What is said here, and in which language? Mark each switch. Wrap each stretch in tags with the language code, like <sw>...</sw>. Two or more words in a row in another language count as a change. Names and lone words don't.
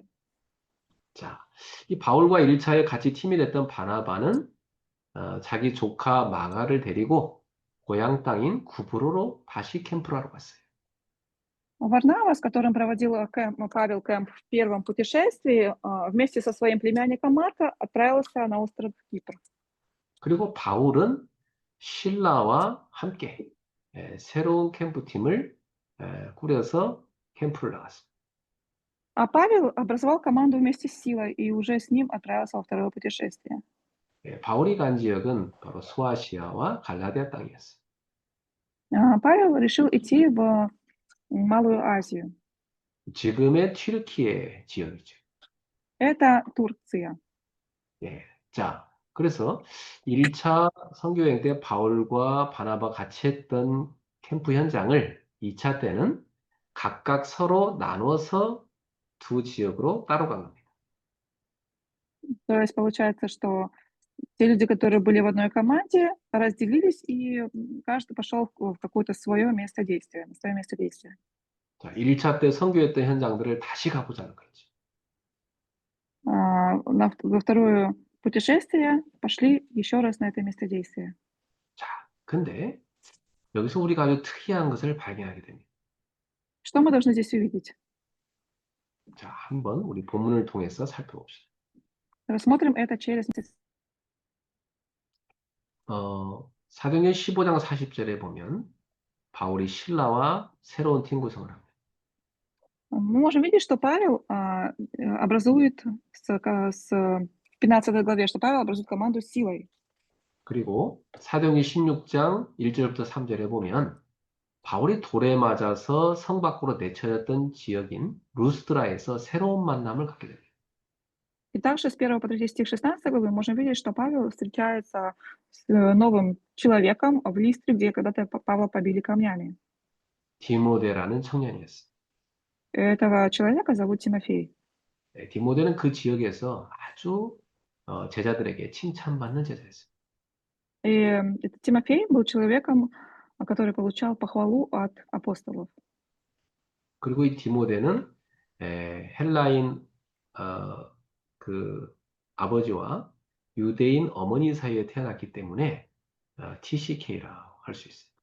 <ko>자, 이 바울과 1차에 같이 팀이 됐던 바나바는 자기 조카 마가를 데리고 고향 땅인 구브로로 다시 캠프를 하러 갔어요.</ko> <ru>Варнава, с которым проводил Павел кемп в первом путешествии, вместе со своим племянником Марка отправился на остров Кипр.</ru> <ko>그리고 바울은 신라와 함께 새로운 캠프팀을 꾸려서 캠프를 나갔어요.</ko> <ru>А Павел образовал команду вместе с Силой и уже с ним отправился во второе путешествие.</ru> <ko>바울이 간 지역은 바로 소아시아와 갈라디아 땅이었어요.</ko> <ru>Павел решил идти в Малую Азию.</ru> <ko>지금의 튀르키예 지역이죠.</ko> <ru>Это Турция.</ru> <ko>예. 자, 그래서 1차 선교여행 때 바울과 바나바 같이 했던 캠프 현장을 2차 때는 각각 서로 나눠서 두 지역으로 따로 간 겁니다.</ko> <ru>То есть получается, что те люди, которые были в одной команде, разделились, и каждый пошел в какое-то свое место действия, на свое место действия.</ru> <ko>자, 1차 때 선교했던 현장들을 다시 가보자는 거죠.</ko> <ru>Во второе путешествие пошли еще раз на это место действия.</ru> <ko>자, 근데 여기서 우리가 아주 특이한 것을 발견하게 됩니다.</ko> <ru>Что мы должны здесь увидеть?</ru> <ko>자, 한번 우리 본문을 통해서 살펴봅시다.</ko> <ru>Рассмотрим это через...</ru> <ko>사도행전 15장 40절에 보면 바울이 신라와 새로운 팀 구성을 합니다.</ko> <ru>Мы можем видеть, что Павел образует в 15 главе, что Павел образует команду с силой.</ru> <ko>그리고 사도행전 16장 1절부터 3절에 보면 바울이 돌에 맞아서 성 밖으로 내쳐졌던 지역인 루스드라에서 새로운 만남을 갖게 됩니다.</ko> <ru>И также с 1 по 3 стих 16 главы можем видеть, что Павел встречается с новым человеком в Листре, где когда-то Павла побили камнями.</ru> <ko>디모데라는 청년이었어요.</ko> <ru>Этого человека зовут Тимофей.</ru> <ko>네, 디모데는 그 지역에서 아주 제자들에게 칭찬받는 제자였어요.</ko> <ru>И этот Тимофей был человеком, который получал похвалу от апостолов.</ru> <ko>그리고 이 디모데는 헬라인 그 아버지와 유대인 어머니 사이에 태어났기 때문에 TCK라고 할 수 있어요.</ko>